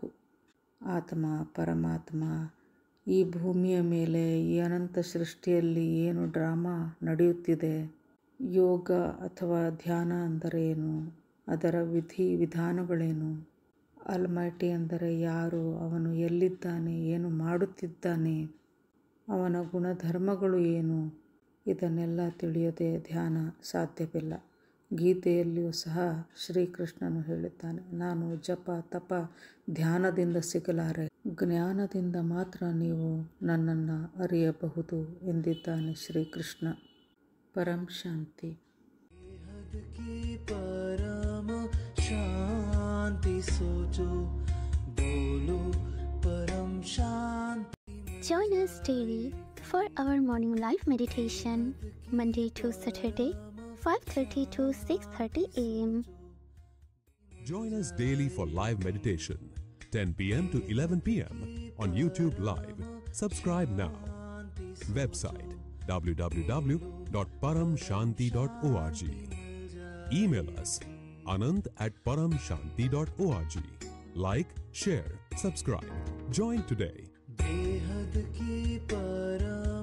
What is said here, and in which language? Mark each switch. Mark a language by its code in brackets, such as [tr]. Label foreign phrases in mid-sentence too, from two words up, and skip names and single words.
[kn] ಆತ್ಮ, ಪರಮಾತ್ಮ, ಈ ಭೂಮಿಯ ಮೇಲೆ ಈ ಅನಂತ ಸೃಷ್ಟಿಯಲ್ಲಿ ಏನು ಡ್ರಾಮಾ ನಡೆಯುತ್ತಿದೆ, ಯೋಗ ಅಥವಾ ಧ್ಯಾನ ಅಂದರೆ ಏನು, ಅದರ ವಿಧಿ ವಿಧಾನಗಳೇನು, ಆಲ್ಮೈಟಿ ಅಂದರೆ ಯಾರು, ಅವನು ಎಲ್ಲಿದ್ದಾನೆ, ಏನು ಮಾಡುತ್ತಿದ್ದಾನೆ, ಅವನ ಗುಣಧರ್ಮಗಳು ಏನು, ಇದನ್ನೆಲ್ಲ ತಿಳಿಯದೆ ಧ್ಯಾನ ಸಾಧ್ಯವಿಲ್ಲ. ಗೀತೆಯಲ್ಲಿಯೂ ಸಹ ಶ್ರೀಕೃಷ್ಣನು ಹೇಳಿದ್ದಾನೆ, ನಾನು ಜಪ ತಪ ಧ್ಯಾನದಿಂದ ಸಿಗಲಾರೆ, ಜ್ಞಾನದಿಂದ ಮಾತ್ರ ನೀವು ನನ್ನನ್ನು ಅರಿಯಬಹುದು ಎಂದಿದ್ದಾನೆ ಶ್ರೀಕೃಷ್ಣ. ಪರಂ ಶಾಂತಿ. [hi] परम शांति सोचो बोलो परम शांति. [en] Join us daily for our morning live meditation, Monday to Saturday, 5:30 to 6:30 a.m. Join us daily for live meditation, 10 p.m. to 11 p.m. on YouTube Live. Subscribe now. Website www.paramshanti.org. Email us anand@paramshanti.org. Like, share, subscribe. Join today. [hi] बेहद की परम